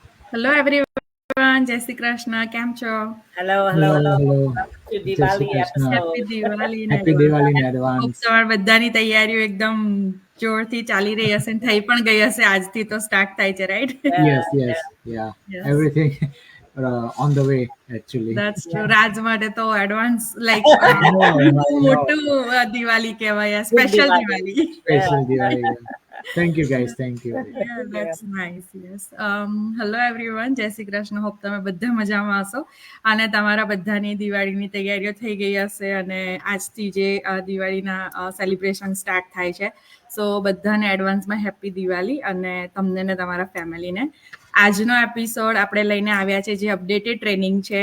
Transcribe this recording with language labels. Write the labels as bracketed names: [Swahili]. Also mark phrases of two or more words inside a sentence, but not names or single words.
[English] hello everyone, [Gujarati] જય શ્રી કૃષ્ણ. કેમ છો? [English] Hello. [Gujarati] હેલો [English] To [Gujarati] જય શ્રી Diwali કૃષ્ણ. હેપી [English] episode. [Gujarati] દિવાળી ને [English] happy Diwali in [Gujarati] હોપ એડવાન્સ. તમારી બધાની તૈયારીઓ એકદમ જોરથી ચાલી રહી હશે ને થઈ પણ ગઈ હશે. આજથી તો સ્ટાર્ટ થાય છે, રાઈટ? [English] Yes, yeah. Everything on the way actually. that's true. [Gujarati] રાજ માટે તો [English] advance like I know. [Gujarati] મોટું દિવાળી કહેવાય, [English] Big [Gujarati] સ્પેશિયલ Diwali. દિવાળી. [English] Special Diwali. Yeah. Thank you guys. Thank you. Yeah, that's nice. Yes. Hello everyone. [Gujarati] જય શ્રી કૃષ્ણ. હોપ તમે બધા મજામાં હશો અને તમારા બધાની દિવાળીની તૈયારીઓ થઈ ગઈ હશે અને આજથી જે દિવાળીના સેલિબ્રેશન સ્ટાર્ટ થાય છે. સો બધાને એડવાન્સમાં હેપી દિવાળી અને તમને ને તમારા ફેમિલીને. આજનો એપિસોડ આપણે લઈને આવ્યા છે જે [English] updated training [Gujarati] છે.